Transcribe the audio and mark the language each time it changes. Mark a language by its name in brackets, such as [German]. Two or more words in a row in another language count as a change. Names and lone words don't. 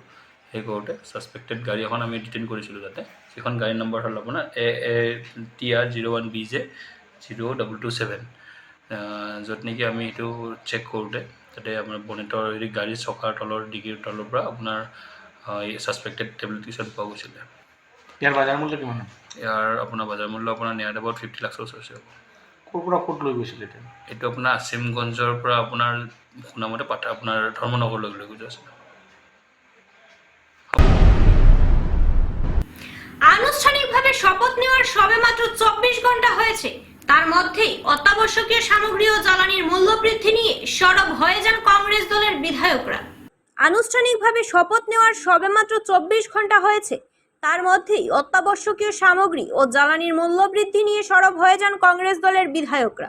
[Assamese] সেই কৰোঁতে ছাছপেক্টেড গাড়ী এখন আমি ডিটেইন কৰিছিলোঁ তাতে, যিখন গাড়ীৰ নম্বৰ হ'ল আপোনাৰ TR01 BJ 0227, য'ত নেকি আমি এইটো চেক কৰোঁতে তাতে আমাৰ বনেটৰ গাড়ীৰ চকাৰ তলৰ ডিগিৰ তলৰ পৰা আপোনাৰ ছাছপেক্টেড টেবলেট কিছুমান পোৱা গৈছিলে। ইয়াৰ বাজাৰ মূল্য কিমান? ইয়াৰ আপোনাৰ বাজাৰ মূল্য আপোনাৰ [English] near about [Assamese] 50 লাখ ওচৰ হ'ব। ক'ৰ পৰা ক'ত লৈ গৈছিলে এতিয়া? এইটো আপোনাৰ আসিমগঞ্জৰ পৰা আপোনাৰ শুনামতে আপোনাৰ ধৰ্মনগৰলৈ লৈ গৈ আছিলে। [Bangla] আনুষ্ঠানিকভাবে শপথ নেওয়ার সবেমাত্র 24 ঘন্টা হয়েছে, তার মধ্যেই অত্যাবশ্যকীয় সামগ্রী ও জ্বালানির মূল্য বৃদ্ধি নিয়ে সরব হয়ে যান কংগ্রেস দলের বিধায়করা। আনুষ্ঠানিকভাবে শপথ নেওয়ার সবেমাত্র 24 ঘন্টা হয়েছে, তার মধ্যেই অত্যাবশ্যকীয় সামগ্রী ও জ্বালানির মূল্য বৃদ্ধি নিয়ে সরব হয়ে যান কংগ্রেস দলের বিধায়করা।